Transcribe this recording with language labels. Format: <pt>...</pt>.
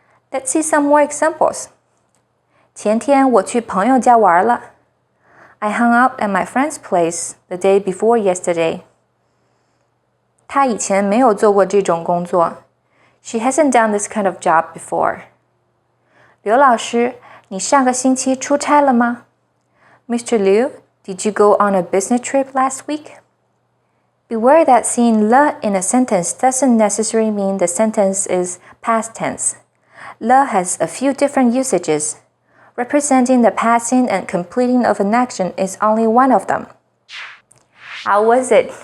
<en>Let's see some more examples.</en> <zh>前天我去朋友家玩了</zh> <en>I hung out at my friend's place the day before yesterday.</en> <zh>她以前没有做过这种工作</zh> <en>She hasn't done this kind of job before.</en> <zh>刘老师，你上个星期出差了吗 Mr.</zh> <en>Liu, did you go on a business trip last week? Beware that seeing le in a sentence doesn't necessarily mean the sentence is past tense. Le has a few different usages. Representing the passing and completing of an action is only one of them. How was it?</en>